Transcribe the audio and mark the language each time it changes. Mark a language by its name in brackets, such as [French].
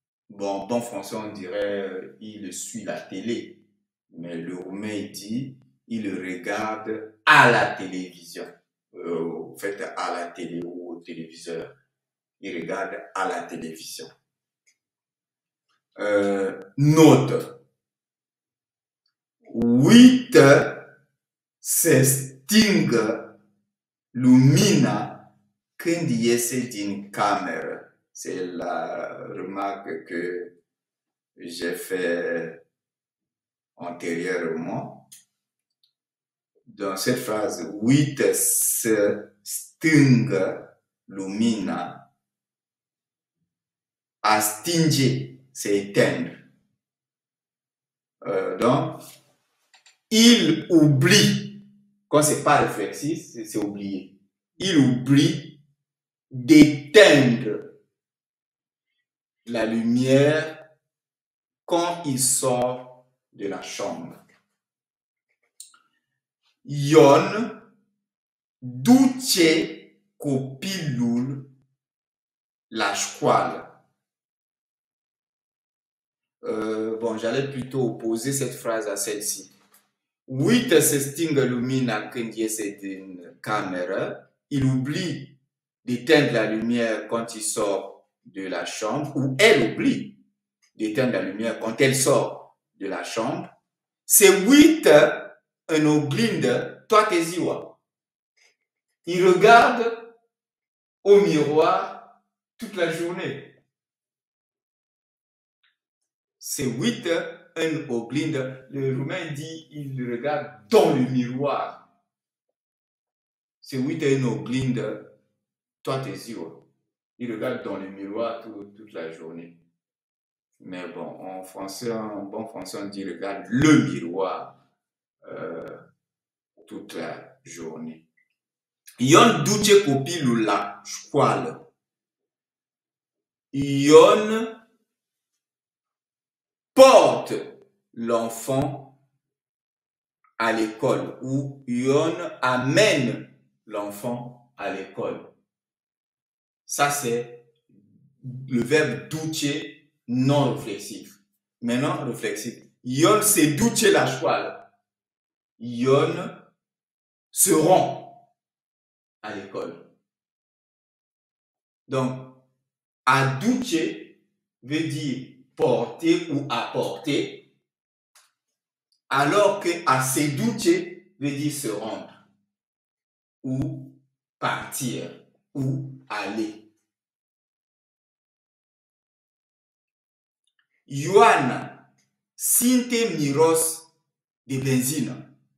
[French] Bon, bon français, on dirait il suit la télé. Mais le roumain dit il regarde à la télévision. Au fait, à la télé ou au téléviseur. Il regarde à la télévision. Note. [Romanian] Uită se stingă lumina când iese din cameră. [French] C'est la remarque que j'ai fait antérieurement. Dans cette phrase, [Romanian] uită se stingă lumina, [French] a stinge, c'est éteindre. Donc, il oublie, quand c'est pas réflexif, c'est oublier. Il oublie d'éteindre la lumière quand il sort de la chambre. [Romanian] Ion duce copilul la școală. [French] Bon, j'allais plutôt opposer cette phrase à celle-ci. [Romanian] Uite se stingă lumina când iese din cameră, [French] il oublie d'éteindre la lumière quand il sort de la chambre, ou elle oublie d'éteindre la lumière quand elle sort de la chambre. [Romanian] Se uită în oglindă toată ziua. [French] Il regarde au miroir toute la journée. [Romanian] Se uită în oglindă. [French] Le roumain dit il regarde dans le miroir. [Romanian] Se uită în oglindă toată ziua. [French] Il regarde dans le miroir toute la journée. Mais bon, en français, en bon français, on dit regarde le miroir toute la journée. [Romanian] Ion duce copilul la școală. [French] Ion porte l'enfant à l'école ou Ion amène l'enfant à l'école. Ça, c'est le verbe duce non réflexif. Maintenant, réflexif. [Romanian] Ion se duce la școală. [French] Ion se rend à l'école. Donc, aduce veut dire porter ou apporter, alors que a se duce veut dire se rendre, ou partir, ou aller. [Romanian] Ioana simte miros de benzină.